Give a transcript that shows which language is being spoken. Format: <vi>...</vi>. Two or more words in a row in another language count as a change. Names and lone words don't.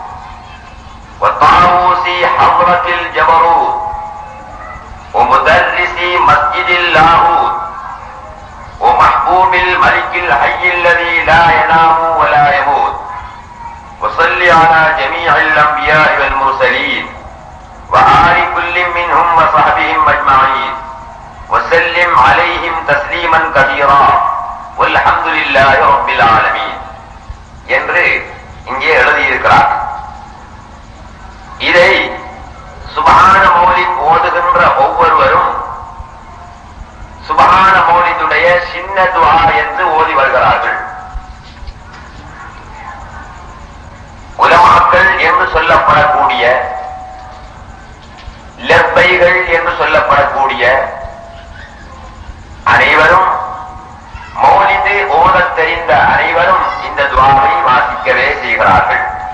<ar>وطاووس حضرة الجبروت ومدرس مسجد اللاهوت ومحبوب الملك الحي الذي لا ينام ولا يموت وصل على جميع الأنبياء والمرسلين وآل كل منهم وصحبهم أجمعين وسلم عليهم تسليما كثيرا والحمد لله رب العالمين</ar> <ta>என்று இங்கே எழுதியிருக்கிறார். இதை சுப்ஹான மௌலித் ஓதுகின்ற ஒவ்வொருவரும் சுப்ஹான மௌலிதுடைய சின்ன துஆ என்று ஓதி வருகிறார்கள். உலமாக்கள் என்று சொல்லப்படக்கூடிய, லப்பைகள் என்று சொல்லப்படக்கூடிய அனைவரும், மௌலிது ஓதத் தெரிந்த அனைவரும் இந்த துஆவை வாசிக்கவே செய்கிறார்கள்.</ta>